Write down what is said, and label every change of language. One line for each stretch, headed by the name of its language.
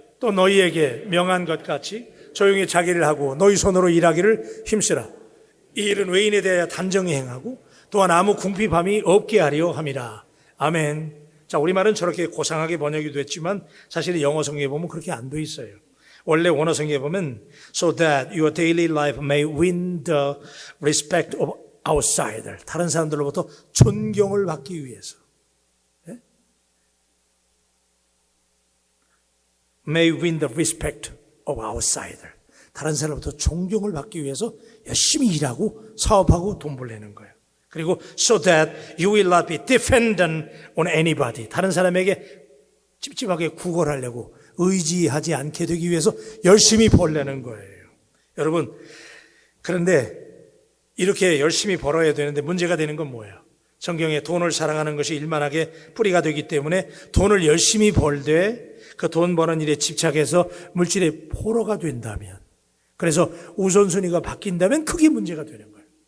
Korean: 또 너희에게 명한 것 같이 조용히 자기를 하고 너희 손으로 일하기를 힘쓰라. 이 일은 외인에 대하여 단정히 행하고 또한 아무 궁핍함이 없게 하려 함이라. 아멘. 자, 우리말은 저렇게 고상하게 번역이 됐지만 사실 영어 성경에 보면 그렇게 안 돼 있어요. 원래 원어 성경에 보면
English: so that your daily life may win the respect of outsider.
Korean: 다른 사람들로부터 존경을 받기 위해서.
English: may win the respect of outsider.
Korean: 다른 사람부터 존경을 받기 위해서 열심히 일하고 사업하고 돈 벌려는 거예요. 그리고
English: so that you will not be dependent on anybody.
Korean: 다른 사람에게 찝찝하게 구걸하려고 의지하지 않게 되기 위해서 열심히 벌려는 거예요. 여러분, 그런데 이렇게 열심히 벌어야 되는데 문제가 되는 건 뭐예요? 성경에 돈을 사랑하는 것이 일만하게 뿌리가 되기 때문에 돈을 열심히 벌되 그 돈 버는 일에 집착해서 물질의 포로가 된다면, 그래서 우선순위가 바뀐다면 그게 문제가 되는 거예요.